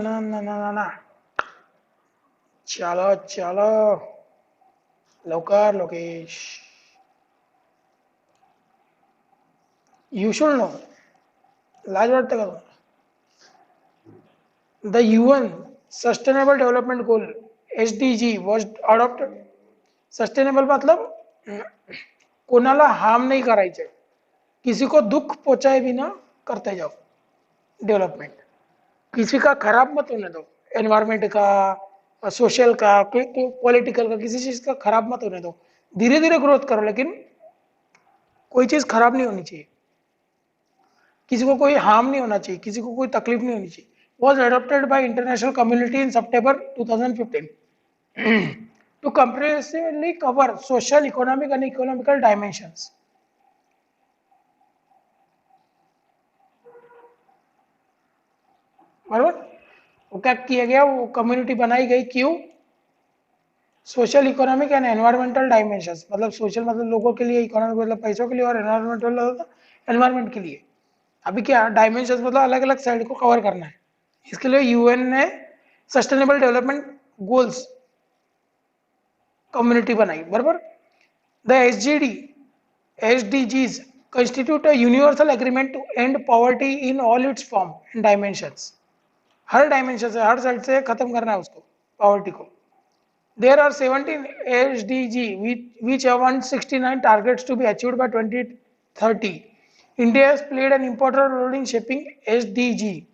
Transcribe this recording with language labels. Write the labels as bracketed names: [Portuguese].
[Hindi] चलो चलो, [Marathi] लवकर लोकेश, [English] you should know, [Marathi] लाज वाटतं का तुम्हाला? [English] The UN Sustainable Development Goal SDG was adopted. [Hindi] Sustainable मतलब कोणाला हार्म नहीं करायचे, किसी को दुख पहुंचाए बिना करते जाओ डेवलपमेंट, किसी का खराब मत होने दो, एनवायरमेंट का, सोशल का, पॉलिटिकल का, किसी चीज का खराब मत होने दो। धीरे धीरे ग्रोथ करो, लेकिन कोई चीज खराब नहीं होनी चाहिए, किसी को कोई हार्म नहीं होना चाहिए, किसी को कोई तकलीफ नहीं होनी चाहिए। [English] Was adopted by international community in September 2015 to comprehensively cover social, economic and economical dimensions. [Hindi] बराबर, वो क्या किया गया, वो कम्युनिटी बनाई गई, क्यों, social, economic and environmental dimensions, मतलब सोशल मतलब लोगों के लिए, इकोनॉमिक मतलब पैसों के लिए, और एनवायरमेंटल मतलब एनवायरमेंट के लिए। अभी क्या डायमेंशंस मतलब अलग अलग साइड को कवर करना है। इसके लिए यूएन ने सस्टेनेबल डेवलपमेंट गोल्स कम्युनिटी बनाई, बराबर। [English] The SDGs constitute a universal agreement to end poverty in all its form and dimensions. [Hindi] हर dimension से, हर साइड से खत्म करना है उसको, पॉवर्टी को। [English] There are 17 SDG which have 169 targets to be achieved by 2030. India has played an important role in shaping SDG.